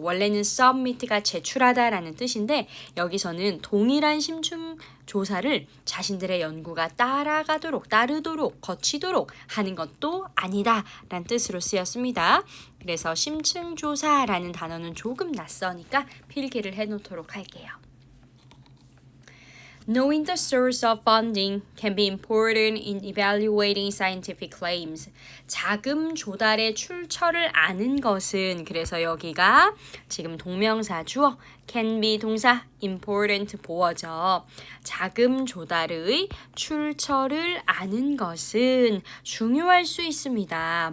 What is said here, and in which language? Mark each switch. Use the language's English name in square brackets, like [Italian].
[Korean] 원래는 submit가 제출하다라는 뜻인데 여기서는 동일한 심층 조사를 자신들의 연구가 따르도록, 거치도록 하는 것도 아니다라는 뜻으로 쓰였습니다. 그래서 심층 조사라는 단어는 조금 낯서니까 필기를 해놓도록 할게요. [English] Knowing the source of funding can be important in evaluating scientific claims. [Korean] 자금 조달의 출처를 아는 것은, 그래서 여기가 지금 동명사 주어, [English] can be [Korean] 동사, important 보어죠. 자금 조달의 출처를 아는 것은 중요할 수 있습니다.